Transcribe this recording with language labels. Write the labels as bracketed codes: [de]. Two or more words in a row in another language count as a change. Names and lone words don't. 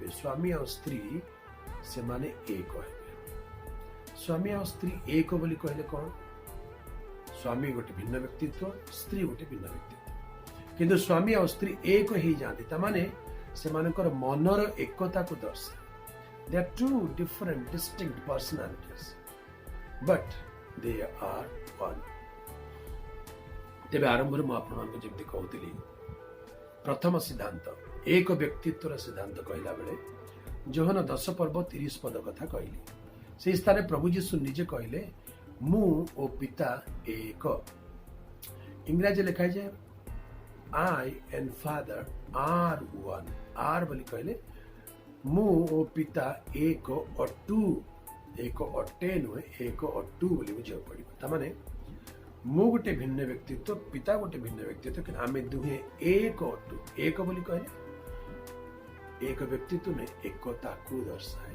[or] ସ୍ୱାମୀ ଆଉ ସ୍ତ୍ରୀ ସେମାନେ ଏକ ହେବେ। ସ୍ୱାମୀ ଆଉ ସ୍ତ୍ରୀ ଏକ ବୋଲି କହିଲେ କଣ? ସ୍ୱାମୀ ଗୋଟେ ଭିନ୍ନ ବ୍ୟକ୍ତିତ୍ୱ, ସ୍ତ୍ରୀ ଗୋଟେ ଭିନ୍ନ ବ୍ୟକ୍ତିତ୍ୱ। କିନ୍ତୁ ସ୍ୱାମୀ ଆଉ ସ୍ତ୍ରୀ ଏକ ହେଇଯାଆନ୍ତି, ତାମାନେ ସେମାନଙ୍କର ମନର ଏକତାକୁ ଦର୍ଶାଏ। [en] They are two different distinct personalities, but they are one. [or] ତେବେ ଆରମ୍ଭରେ ମୁଁ ଆପଣମାନଙ୍କୁ ଯେମିତି କହୁଥିଲି, ପ୍ରଥମ ସିଦ୍ଧାନ୍ତ ଏକ ବ୍ୟକ୍ତିତ୍ୱର ସିଦ୍ଧାନ୍ତ କହିଲା ବେଳେ ଯୋହନ 10 ପର୍ବ 30 ପଦ କଥା କହିଲି। ସେହି ସ୍ଥାନରେ ପ୍ରଭୁ ଯୀଶୁ ନିଜେ କହିଲେ, ମୁଁ ଓ ପିତା ଏକ। ଇଂରାଜୀ ଲେଖାଯାଏ [en] I and Father are one. [or] R ବୋଲି କହିଲେ ମୁଁ ଓ ପିତା ଏକ ଅଟୁ। ଏକ ଅଟେ ନୁହେଁ, ଏକ ଅଟୁ ବୋଲି ବୁଝିବାକୁ ପଡିବ। ତାମାନେ ମୁଁ ଗୋଟେ ଭିନ୍ନ ବ୍ୟକ୍ତିତ୍ୱ, ପିତା ଗୋଟେ ଭିନ୍ନ ବ୍ୟକ୍ତିତ୍ୱ, କିନ୍ତୁ ଆମେ ଦୁହେଁ ଏକ ଅଟୁ। ଏକ ବୋଲି କହିଲେ ଏକ ବ୍ୟକ୍ତିତ୍ୱ ନୁହେଁ, ଏକତାକୁ ଦର୍ଶାଏ।